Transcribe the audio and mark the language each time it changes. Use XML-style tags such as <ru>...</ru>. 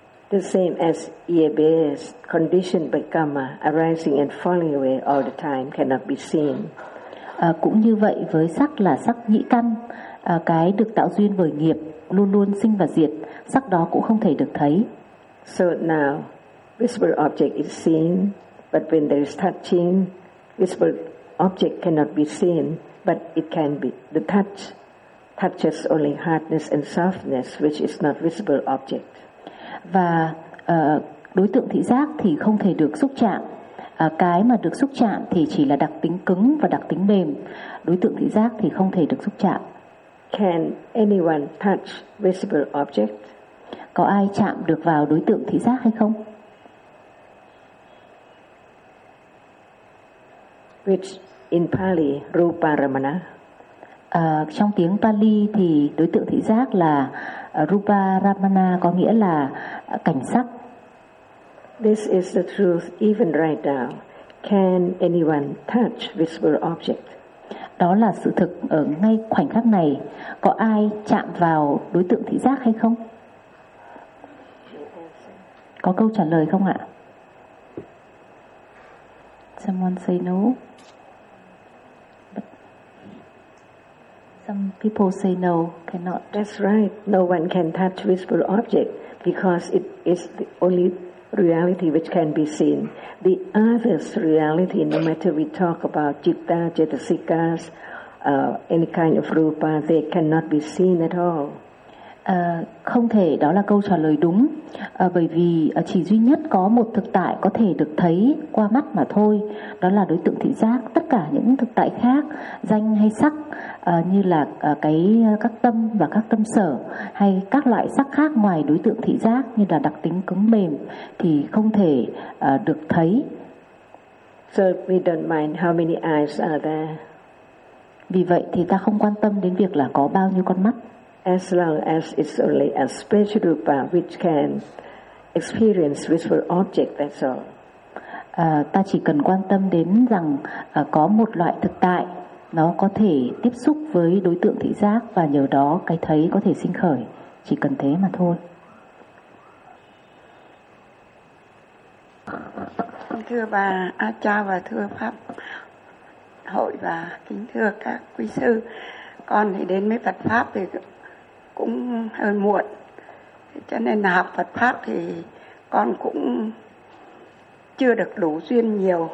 <en>The same as ears, conditioned by karma, arising and falling away all the time, cannot be seen.</en> <vi>Cũng như vậy với sắc là sắc nhĩ căn, cái được tạo duyên bởi nghiệp, luôn luôn sinh và diệt, sắc đó cũng không thể được thấy.</vi> <en>So now, visible object is seen, but when there is touching, visible object cannot be seen, but it can be the touch. Touches only hardness and softness, which is not visible object.</en> <vi>Và đối tượng thị giác thì không thể được xúc chạm. Cái mà được xúc chạm thì chỉ là đặc tính cứng và đặc tính mềm. Đối tượng thị giác thì không thể được xúc chạm.</vi> <en>Can anyone touch visible object?</en> <vi>Có ai chạm được vào đối tượng thị giác hay không?</vi> <en>Which in Pali, Rupa Ramana.</en> <vi>Trong tiếng Pali thì đối tượng thị giác là Rupa Ramana, có nghĩa là cảnh sắc.</vi> <en>This is the truth even right now. Can anyone touch visible object?</en> <vi>Đó là sự thực ở ngay khoảnh khắc này. Có ai chạm vào đối tượng thị giác hay không? Có câu trả lời không ạ?</vi> <en>Someone say no. Some people say no, cannot. That's right. No one can touch visible object because it is the only reality which can be seen. The other's reality, no matter we talk about citta, cetasikas, any kind of rupa, they cannot be seen at all.</en> <vi>Không thể, đó là câu trả lời đúng. Bởi vì chỉ duy nhất có một thực tại có thể được thấy qua mắt mà thôi. Đó là đối tượng thị giác. Tất cả những thực tại khác, danh hay sắc, như là cái các tâm và các tâm sở, hay các loại sắc khác ngoài đối tượng thị giác, như là đặc tính cứng mềm, thì không thể được thấy.</vi> <en>So we don't mind how many eyes are there.</en> <vi>Vì vậy thì ta không quan tâm đến việc là có bao nhiêu con mắt.</vi> <en>As long as it's only a special rupa which can experience visual object, that's all.</en> <vi>Ta chỉ cần quan tâm đến rằng có một loại thực tại nó có thể tiếp xúc với đối tượng thị giác và nhờ đó cái thấy có thể sinh khởi, chỉ cần thế mà thôi. Thưa bà A Cha và thưa pháp hội và kính thưa các quý sư, con thì đến với Phật pháp thì cũng hơi muộn, cho nên là học Phật pháp thì con cũng chưa được đủ duyên nhiều.</vi>